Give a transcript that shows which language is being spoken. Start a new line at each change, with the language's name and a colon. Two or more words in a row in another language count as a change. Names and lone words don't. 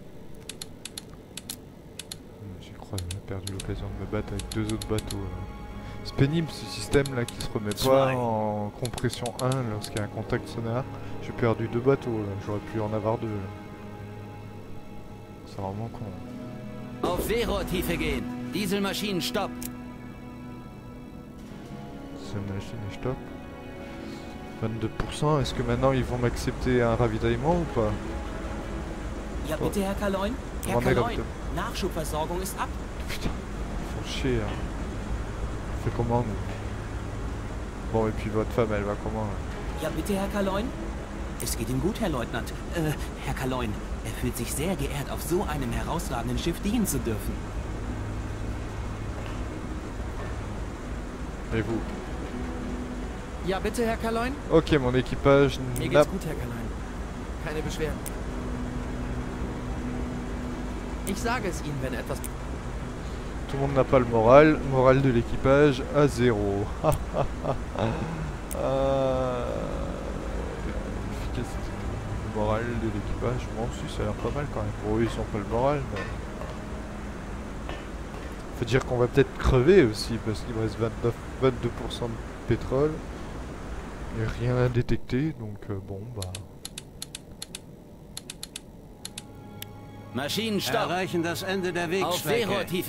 French: J'ai perdu l'occasion de me battre avec deux autres bateaux. C'est pénible ce système là qui se remet pas en compression 1 lorsqu'il y a un contact sonore. J'ai perdu 2 bateaux là, j'aurais pu en avoir 2. C'est vraiment con.
German: Auf Seerohrtiefe gehen. Dieselmaschinen stopp.
French: C'est machine et stop. 22%, est-ce que maintenant ils vont m'accepter un ravitaillement ou pas?
German: Ja, bitte, Herr Kaloin. Herr Wann er Kaloin, kommt. Nachschubversorgung ist ab.
French: Putain, ils font chier. Hein. On fait comment nous? Bon, et puis votre femme, elle va comment là?
German: Ja, bitte, Herr Kaloin. Es geht ihm gut, Herr Leutnant. Herr Kaloin, er fühlt sich sehr geehrt, auf so einem herausragenden Schiff dienen zu dürfen.
French: Et vous?
German: Ja, bitte, Herr Kaloin?
French: Ok, mon équipage
German: Mir
French: n'a...
German: geht's gut, Herr Kaloin. Keine Beschwerden. Ich sage es Ihnen, wenn etwas...
French: Tout le monde n'a pas le moral. Moral de l'équipage à 0. Efficacité. Moral de l'équipage. Bon, si, ça a l'air pas mal quand même. Bon, eux, ils ont pas le moral, mais... Faut dire qu'on va peut-être crever aussi, parce qu'il me reste 22% de pétrole. Et rien à détecter, donc bon, bah...
German: Maschinen stopp. Erreichen das Ende der Auf Wegstrecke. Seerohrtiefe